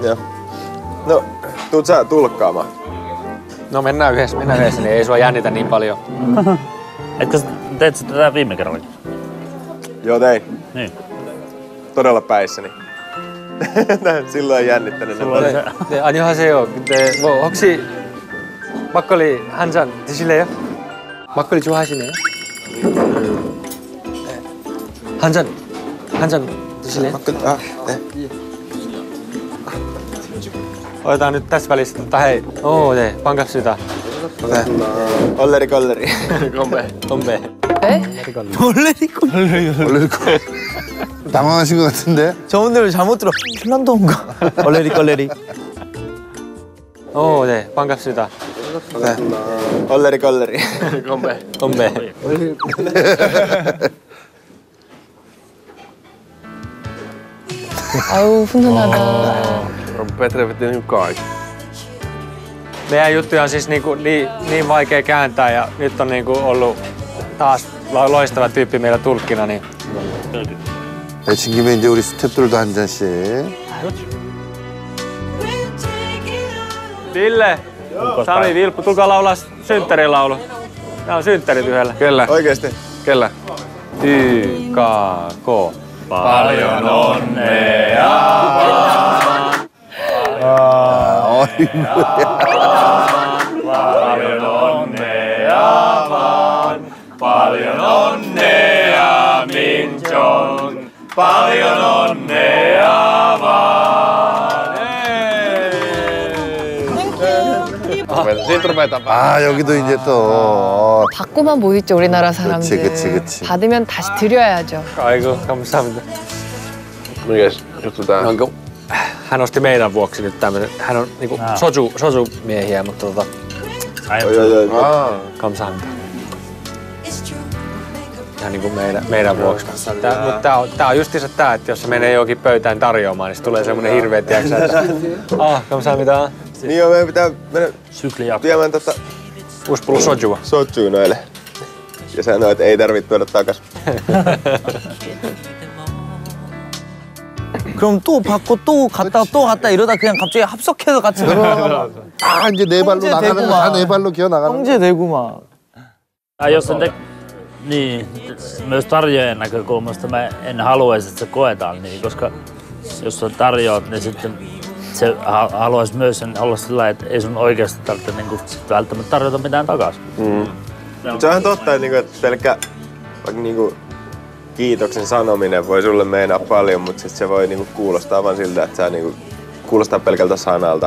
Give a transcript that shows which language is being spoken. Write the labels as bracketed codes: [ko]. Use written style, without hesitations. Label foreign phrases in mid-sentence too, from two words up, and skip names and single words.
[fi] No, tuut sä tulkkaamaan? No mennään yhdessä, niin ei sua jännitä niin paljon. Etkö teet sä tätä viime kerralla? Joo, tein. Niin. Todella päissäni. Silloin jännittänyt. [ko] 네, 안녕하세요. 근데 뭐 혹시 막걸리 한 잔 드실래요? 막걸리 좋아하시네요? 네. 한 잔 드실래요? 네. [fi] Otetaan nyt tässä välissä, hei. [ko] 네, 반갑습니다. [fi] Olleri kolleri. [ko] 건배. 원래 당황하신 것 같은데? 저분들 잘못 들어. 핀란드어인가? 얼레리 껄레리. 네, 반갑습니다. [fi] Olleri kolleri. [ko] 건배. 아유 훈훈하다. [fi] Petri veti nyt kaikki. Meidän juttuja on siis niin vaikea kääntää ja nyt on ollut taas loistava tyyppi meillä tulkkina. Niin. [ko] 애친 김에 이제 우리 스태프들도 한 잔씩. [fi] Ville, Sami, Vilppu, tulkaa laulaa synttärilaulu. Tää on synttärit yhdellä. Kellä? Oikeesti? Kellä? YKK. Paljon onnea! Paljon onnea vaan, paljon onnea Minchon, paljon onnea vaan. Siitä ruvetaan [ko] 아 여기도 이제 또 받고만 못 있죠 우리나라 사람들. 그치. 받으면 다시 드려야죠. Aiku, 감사합니다. [fi] Mikäs juttu tää? Hän osti meidän vuoksi nyt tämmönen. Hän on niinku soju-miehiä, mutta Oi. kamsahamista. Ihan niinku meidän vuoksi. Mutta tää on justiinsa tää, että jos se menee johonkin pöytään tarjoamaan, niin se tulee semmonen hirveä, tiiäksä, että kamsahamista. Niin joo, meidän pitää mennä Sykli jatkuu. viemään Uuspullo sojua. sotsuu noille. Ja sanoi, että ei tarvitse tuoda takas. [ko] 그럼 또 받고 또 갔다 이러다 그냥 갑자기 합석해서 같이 놀아나가. 아 이제 네 발로 나가는 거 다 네 발로 기어 나가는 거. 형제 되고 막. [fi] Jos sen niin, myös tarjoajan näkökulmasta mä en haluaisi, että se koetaan niin, koska jos sä tarjoat, niin sitten se haluaisi myös olla sillä, että ei sun oikeasti tarvitse niin välttämättä tarjota mitään takaisin. Se on ihan totta, että pelkkä vaikka kiitoksen sanominen voi sulle meinaa paljon, mutta sit se voi kuulostaa vaan siltä, että sä kuulostaa pelkältä sanalta.